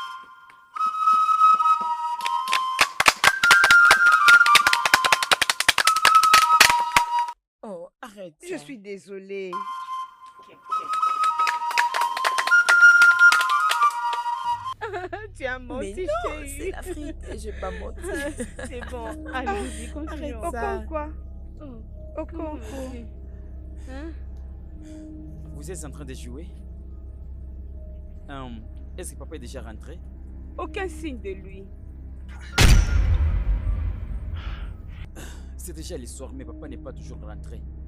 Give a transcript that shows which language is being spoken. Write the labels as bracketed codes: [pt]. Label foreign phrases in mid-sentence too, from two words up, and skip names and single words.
[fr] Oh, arrête. Je suis désolée. Tu as menti, Mais je non, t'ai c'est eu. l'Afrique. J'ai pas menti. C'est bon, allons-y, continuons. ça. Okonkwo. Oh, Okonkwo. hein? Vous êtes en train de jouer? Est-ce que papa est déjà rentré? Aucun signe de lui. C'est déjà l'histoire, mais papa n'est pas toujours rentré.